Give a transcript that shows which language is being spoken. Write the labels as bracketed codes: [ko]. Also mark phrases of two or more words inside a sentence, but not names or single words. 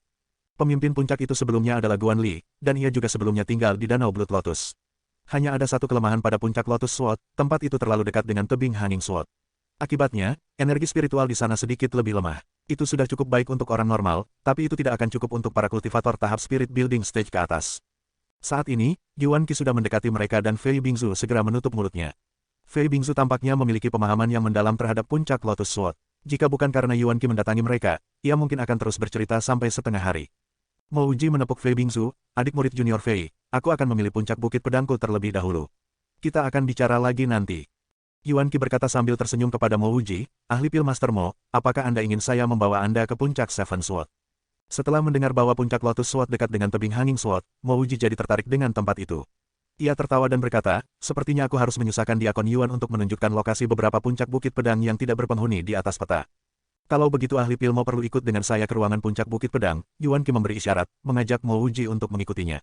[id] Pemimpin puncak itu sebelumnya adalah Guan Li, dan ia juga sebelumnya tinggal di Danau Blood Lotus. Hanya ada satu kelemahan pada puncak Lotus Sword, tempat itu terlalu dekat dengan tebing Hanging Sword. Akibatnya, energi spiritual di sana sedikit lebih lemah. Itu sudah cukup baik untuk orang normal, tapi itu tidak akan cukup untuk para kultivator tahap [en] spirit building stage [id] ke atas. Saat ini, Yuan Qi sudah mendekati mereka dan Fei Bingzu segera menutup mulutnya. Fei Bingzu tampaknya memiliki pemahaman yang mendalam terhadap puncak Lotus Sword. Jika bukan karena Yuan Qi mendatangi mereka, ia mungkin akan terus bercerita sampai setengah hari. Mouji menepuk Fei Bingzu, adik murid junior Fei, aku akan memilih puncak Bukit Pedangku terlebih dahulu. Kita akan bicara lagi nanti. Yuan Qi berkata sambil tersenyum kepada Mouji, ahli pil Master Mo, apakah Anda ingin saya membawa Anda ke puncak Seven Sword? Setelah mendengar bahwa puncak Lotus Sword dekat dengan tebing Hanging Sword, Mouji jadi tertarik dengan tempat itu. Ia tertawa dan berkata, sepertinya aku harus menyusahkan diakon Yuan untuk menunjukkan lokasi beberapa puncak bukit pedang yang tidak berpenghuni di atas peta. Kalau begitu ahli pil Mo perlu ikut dengan saya ke ruangan puncak bukit pedang, Yuan Qi memberi isyarat, mengajak Mouji untuk mengikutinya.